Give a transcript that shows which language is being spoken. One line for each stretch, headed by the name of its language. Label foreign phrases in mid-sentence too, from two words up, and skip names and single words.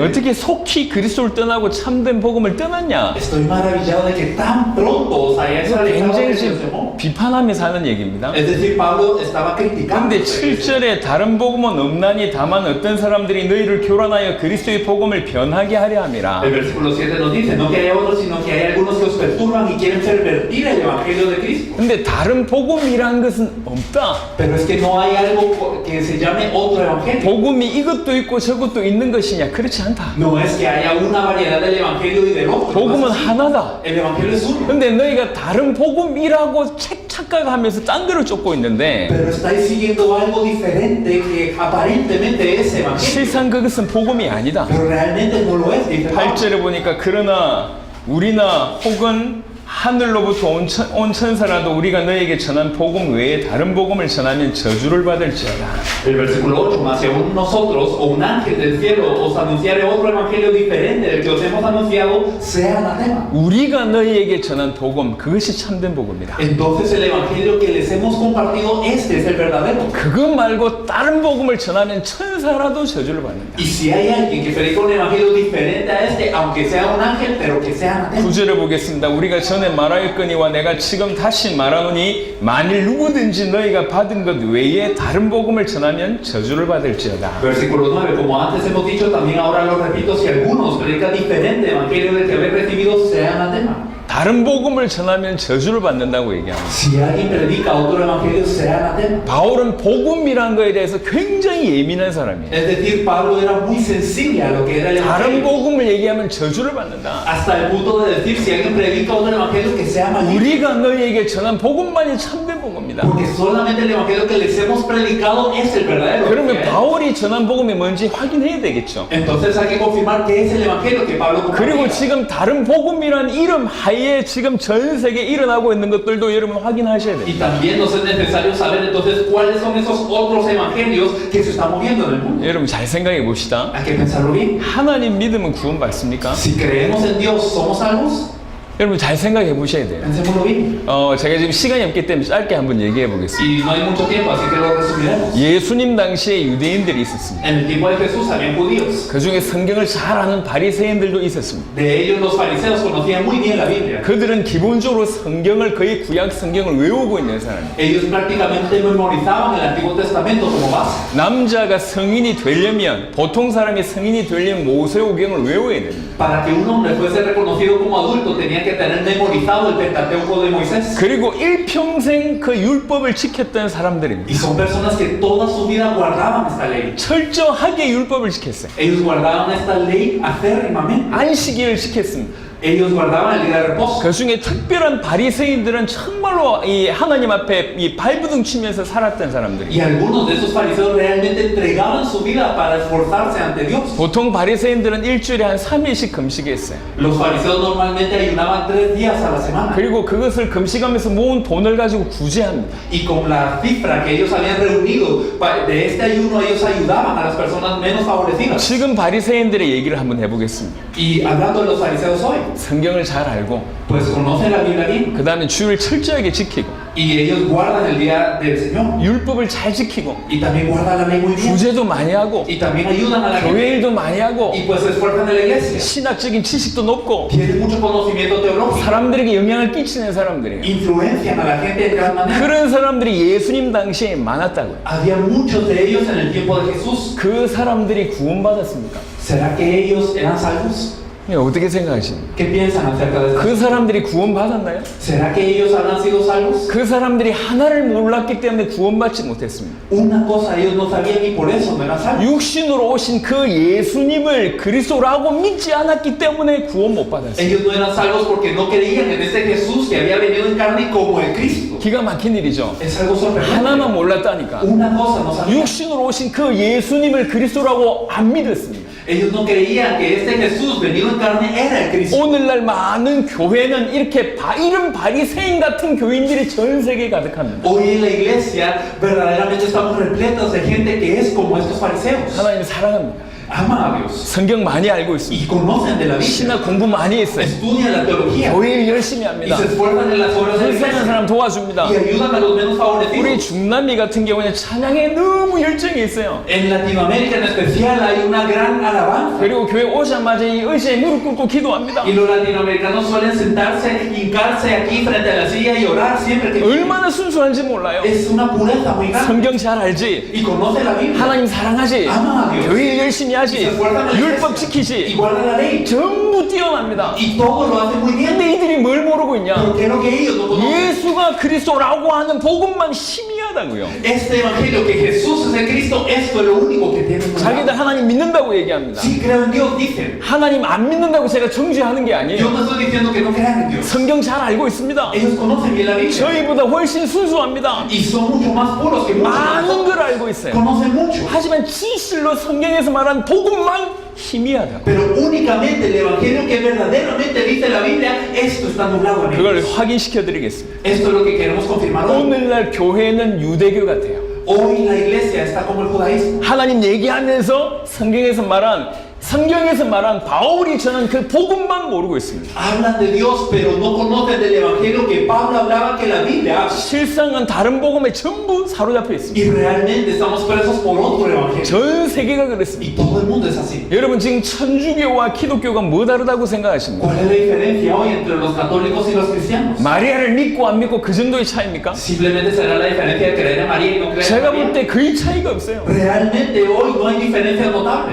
Korean: 어떻게 속히 그리스도를 떠나고 참된 복음을 떠났냐?
Spanish: Estoy maravillado de que tan pronto os hayáis alejado del
Korean: 굉장히
Spanish: que os
Korean: 지금
Spanish: llamó.
Korean: 비판하면서 하는 얘기입니다.
Spanish: Es decir, Pablo estaba criticando.
Korean: 근데 7절에 다른 복음은 없나니 다만 어떤 사람들이 너희를 교란하여 그리스도의 복음을 변하게 하려 함이라.
Spanish: El versículo 7 nos dice, no que haya otros, sino que hay algunos que os perturban y quieren pervertir el evangelio de Cristo.
Korean: 근데 다른 복음이란 것은 없다.
Spanish: Pero es que no hay algo que se llame otro evangelio.
Korean: 복음이 이것도 있고 저것도 있는 것이냐? 그렇지 않다.
Spanish: No es que haya una variedad del evangelio y del otro.
Korean: 복음은
Spanish: No es así.
Korean: 하나다.
Spanish: El evangelio es uno.
Korean: 근데 너희가 다른 복음이라고 착각하면서 딴 데를 쫓고 있는데
Spanish: Pero estáis siguiendo algo diferente que aparentemente es evangelio.
Korean: 실상 그것은 복음이 아니다.
Spanish: Pero realmente no lo es. Dice Pablo.
Korean: 8절에 보니까 그러나 우리나 혹은 하늘로부터 온 천사라도 우리가 너에게 전한 복음 외에 다른 복음을 전하면 저주를 받을지어다.
Spanish: El versículo 8, más si aún nosotros o un ángel del cielo os anunciare otro evangelio diferente del que os hemos anunciado, sea anatema.
Korean: 우리가 너희에게 전한 복음 그것이 참된 복음이다.
Spanish: Entonces el evangelio que les hemos compartido, este es el verdadero.
Korean: 그거 말고 다른 복음을 전하면 천사라도 저주를 받는다.
Spanish: Y si hay alguien que predica un evangelio diferente a este, aunque sea un ángel, pero que sea anatema.
Korean: 9절을 보겠습니다. 우리가 전에 말하였거니와 내가 지금 다시 말하노니 만일 누구든지 너희가 받은 것 외에 다른 복음을 전하면 저주를 받을지어다.
Spanish: Versículo 9, como antes hemos dicho, también ahora lo repito, si algunos predican diferente evangelio del que habéis recibido, sea anatema.
Korean: 다른 복음을 전하면 저주를 받는다고 얘기합니다.
Spanish: Si alguien predica otro evangelio, sea anatema.
Korean: 바울은 복음이란 거에 대해서 굉장히 예민한 사람이에요.
Spanish: Es decir, Pablo era muy sensible a lo que era el
Korean: 다른
Spanish: evangelio.
Korean: 복음을 얘기하면 저주를 받는다.
Spanish: Hasta el punto de decir, si alguien predica otro evangelio, que sea maldito.
Korean: 우리가 너희에게 전한 복음만이 참된 복음이다.
Spanish: Porque solamente el evangelio que les hemos predicado es el verdadero.
Korean: 그러면 바울이 전한 복음이 뭔지 확인해야 되겠죠.
Spanish: Entonces hay que confirmar que es el evangelio que Pablo
Korean: 그리고
Spanish: compartía.
Korean: 지금 다른 복음이란 이름 하에 사이에 지금 전 세계에 일어나고 있는 것들도 여러분 확인하셔야 돼요.
Spanish: Y también nos es necesario saber entonces cuáles son esos otros evangelios que se están moviendo en el mundo.
Korean: 여러분 잘 생각해 봅시다.
Spanish: Hay que pensarlo bien.
Korean: 하나님 믿으면 구원받습니까?
Spanish: Si creemos en Dios, ¿somos salvos?
Korean: 여러분 잘 생각해 보셔야 돼요.
Spanish: Pensémoslo bien.
Korean: 제가 지금 시간이 없기 때문에 짧게 한번 얘기해 보겠습니다.
Spanish: Y no hay mucho tiempo, así que lo resumiremos.
Korean: 예수님 당시에 유대인들이 있었습니다.
Spanish: En el tiempo de Jesús habían judíos.
Korean: 그 중에 성경을 잘 아는 바리새인들도 있었습니다.
Spanish: De ellos los fariseos conocían muy bien la Biblia.
Korean: 그들은 기본적으로 성경을 거의 구약 성경을 외우고 있는 사람이에요.
Spanish: Ellos prácticamente memorizaban el Antiguo Testamento como base.
Korean: 남자가 성인이 되려면 보통 사람이 성인이 되려면 모세오경을 외워야 됩니다.
Spanish: Para que un hombre fuese reconocido como adulto tenía que tener memorizado el Pentateuco de Moisés.
Korean: 그리고 일평생 그 율법을 지켰던 사람들입니다.
Spanish: Y son personas que toda su vida guardaban esta ley.
Korean: 철저하게 율법을 지켰어요.
Spanish: Ellos guardaban esta ley acérrimamente.
Korean: 안식일을 지켰습니다.
Spanish: Ellos guardaban el día de reposo.
Korean: 그 중에 특별한 바리새인들은 정말로 이 하나님 앞에 이 발부둥 치면서 살았던 사람들이.
Spanish: Y algunos de esos fariseos realmente entregaban su vida para esforzarse ante Dios.
Korean: 보통 바리새인들은 일주일에 한 3일씩 금식했어요.
Spanish: Los fariseos normalmente ayunaban 3 días a la semana.
Korean: 그리고 그것을 금식하면서 모은 돈을 가지고 구제합니다.
Spanish: Y con la cifra que ellos habían reunido de este ayuno, ellos ayudaban a las personas menos favorecidas.
Korean: 지금 바리새인들의 얘기를 한번 해보겠습니다.
Spanish: Y hablando de los fariseos hoy,
Korean: 성경을 잘 알고
Spanish: pues conocen la Biblia bien.
Korean: 그 다음에 주일을 철저하게 지키고
Spanish: Y ellos guardan el día del Señor.
Korean: 율법을 잘 지키고
Spanish: Y también guardan la ley muy bien.
Korean: 구제도 많이 하고
Spanish: Y también ayudan a la gente.
Korean: 교회 일도 많이 하고
Spanish: Y pues se esfuerzan en la iglesia.
Korean: 신학적인 지식도 높고
Spanish: Tienen mucho conocimiento teológico.
Korean: 사람들에게 영향을 끼치는 사람들이에요.
Spanish: Influencian a la gente de gran manera.
Korean: 그런 사람들이 예수님 당시에 많았다고요.
Spanish: Había muchos de ellos en el tiempo de Jesús.
Korean: 그 사람들이 구원받았습니까?
Spanish: ¿Será que ellos eran salvos?
Korean: 어떻게 생각하십니까?
Spanish: ¿Qué piensan acerca de
Korean: 그
Spanish: eso?
Korean: 사람들이 구원받았나요?
Spanish: ¿Será que ellos habrán sido salvos?
Korean: 그 사람들이 하나를 몰랐기 때문에 구원받지 못했습니다.
Spanish: Una cosa ellos no sabían y por eso no eran salvos.
Korean: 육신으로 오신 그 예수님을 그리스도라고 믿지 않았기 때문에 구원 못 받았어요.
Spanish: Ellos no eran salvos porque no creían en ese Jesús que había venido en carne como el Cristo.
Korean: 기가 막힌 일이죠.
Spanish: Es algo sorprendente.
Korean: 하나만 몰랐다니까.
Spanish: Una cosa no sabían.
Korean: 육신으로 오신 그 예수님을 그리스도라고 안 믿었습니다.
Spanish: Ellos no creían que este Jesús venido en carne era el Cristo.
Korean: 오늘날 많은 교회는 이렇게 이런 바리새인 같은 교인들이 전 세계에 가득합니다.
Spanish: Hoy en la iglesia verdaderamente estamos repletos de gente que es como estos fariseos.
Korean: 하나님 사랑합니다.
Spanish: Aman a Dios
Korean: 성경 많이 알고
Spanish: y
Korean: 있습니다.
Spanish: conocen de la Biblia.
Korean: 신학 공부 많이 했어요.
Spanish: Estudian la teología
Korean: 교회 일 열심히
Spanish: y
Korean: 합니다.
Spanish: se esfuerzan en las obras de la
Korean: 불쌍한
Spanish: iglesia
Korean: 사람 도와줍니다.
Spanish: y ayudan a los menos
Korean: 우리
Spanish: favorecidos.
Korean: 중남미 같은 경우에는 찬양에 너무 열정이 있어요.
Spanish: En Latinoamérica en especial hay una gran alabanza.
Korean: 그리고 교회 오자마자 이 의자에 무릎 꿇고 기도합니다.
Spanish: Y los latinoamericanos suelen sentarse, hincarse aquí frente a la silla y orar siempre que
Korean: 얼마나 순수한지 몰라요.
Spanish: es una pureza muy grande.
Korean: 성경 잘 알지?
Spanish: Y conoce la Biblia
Korean: 하나님 사랑하지?
Spanish: Ama a Dios.
Korean: 교회 일 열심히 하지? 율법
Spanish: y
Korean: 지키지?
Spanish: guarda la ley.
Korean: 전부 뛰어납니다.
Spanish: Y todo lo hace muy bien.
Korean: 근데 이들이 뭘 모르고 있냐?
Spanish: Pero ¿qué es lo que ellos no conocen?
Korean: 예수가 그리스도라고 하는 복음만 희미하다고요.
Spanish: Este evangelio que Jesús es el Cristo, esto es lo único que tienen.
Korean: 자기들 하나님 믿는다고 얘기합니다.
Spanish: Si creo en Dios, dicen.
Korean: 하나님 안 믿는다고 제가 정죄하는 게
Spanish: Yo
Korean: 아니에요.
Spanish: no estoy diciendo que no crean en Dios.
Korean: 성경 잘 알고 있습니다.
Spanish: Ellos conocen bien la Biblia.
Korean: 저희보다 훨씬 순수합니다.
Spanish: Y son mucho más puros que muchos de
Korean: 많은
Spanish: nosotros.
Korean: 걸 알고 있어요.
Spanish: Conocen mucho.
Korean: 하지만 진실로 성경에서 말한 복음만 희미하다.
Spanish: Pero únicamente el evangelio que verdaderamente dice la Biblia, esto está nublado en
Korean: 그걸
Spanish: ellos.
Korean: 확인시켜 드리겠습니다.
Spanish: Esto es lo que queremos confirmar hoy.
Korean: 오늘날 교회는 유대교 같아요.
Spanish: Hoy la iglesia está como el judaísmo.
Korean: 하나님 얘기하면서 성경에서 말한 바울이 전한 그 복음만 모르고 있습니다.
Spanish: Hablan de Dios, pero no conocen del evangelio que Pablo hablaba que la Biblia habla.
Korean: 실상은 다른 복음에 전부 사로잡혀 있습니다.
Spanish: Y realmente estamos presos por otro evangelio.
Korean: 전 세계가 그렇습니다.
Spanish: Y todo el mundo es así.
Korean: 여러분 지금 천주교와 기독교가 뭐 다르다고 생각하십니까?
Spanish: ¿Cuál es la diferencia hoy entre los católicos y los cristianos?
Korean: 마리아를 믿고 안 믿고 그 정도의 차이입니까?
Spanish: Simplemente será la diferencia de creer en María y no creer en
Korean: 제가 볼
Spanish: María.
Korean: 때 거의 차이가 없어요.
Spanish: Realmente hoy no hay diferencia notable.